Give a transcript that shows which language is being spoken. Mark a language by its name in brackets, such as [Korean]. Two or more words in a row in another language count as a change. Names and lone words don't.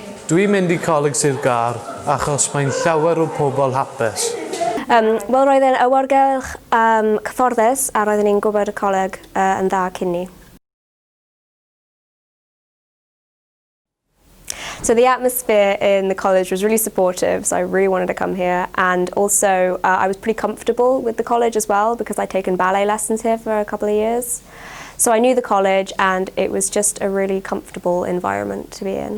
[Welsh] Dwi'n mynd I Coleg Sir Gâr achos mae'n llawer o pobl hapus. Wel, roedd e'n awyrgylch cyfforddus a roedden ni'n gwybod y coleg yn dda cyn ni. [English] So the atmosphere in the college was really supportive, so I really wanted to come here, and also I was pretty comfortable with the college as well because I'd taken ballet lessons here for a couple of years. So I knew the college and it was just a really comfortable environment to be in.